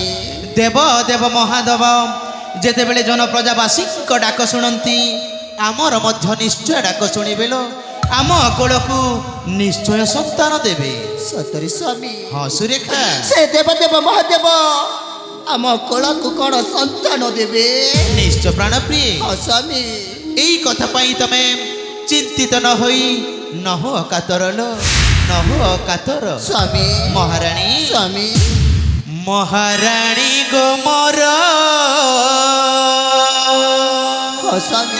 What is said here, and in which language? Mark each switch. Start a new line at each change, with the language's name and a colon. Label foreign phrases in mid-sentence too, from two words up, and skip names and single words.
Odia: ଦେବ ଦେବ ମହାଦେବ ଯେତେବେଳେ ଜନପ୍ରଜାବାସୀଙ୍କ ଡାକ ଶୁଣନ୍ତି ଆମର ମଧ୍ୟ ନିଶ୍ଚୟ ଡାକ ଶୁଣିବେ ଲୋ। ଆମ କୋଳକୁ ନିଶ୍ଚୟ ସନ୍ତାନ ଦେବେ। ସତରେ ସ୍ୱାମୀ? ହଁ ସୁରେଖା ସେ ଦେବଦେବ ମହାଦେବ ଆମ କୋଳକୁ କ'ଣ ସନ୍ତାନ ଦେବେ? ନିଶ୍ଚୟ ପ୍ରାଣପ୍ରିୟ ହଁ ସ୍ୱାମୀ। ଏଇ କଥା ପାଇଁ ତୁମେ ଚିନ୍ତିତ ନ ହୋଇ ନହ କାତର ଲୋ ନହ କାତର লো নহ কাতর স্বামী মহারানী স্বামী ମହାରାଣୀ ଗୋ ମୋର ହଁ ସ୍ୱାମୀ